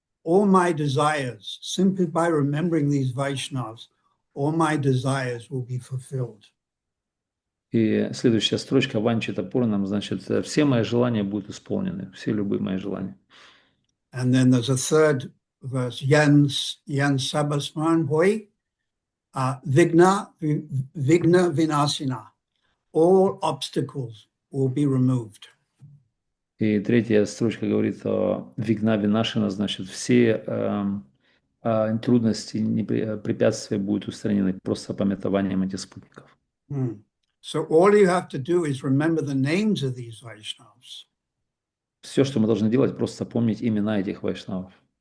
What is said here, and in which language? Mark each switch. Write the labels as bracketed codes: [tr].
[en] All my desires, simply by remembering these Vaishnavas, all my desires will be fulfilled. [ru] И следующая строчка Ванчита Пуранам, значит, все мои желания будут исполнены, все любые мои желания. [en] And then there's a third verse, Yan Sabasmaran Poi Vigna Vinasina. All obstacles will be removed. [ru] И третья строчка говорит о Вигна Винашина, значит, все трудности, препятствия будут устранены просто памятованием этих спутников. [en] So all you have to do is remember the names of these Vaishnavas. [ru] Все, что мы должны делать, просто помнить имена этих вайшнавов.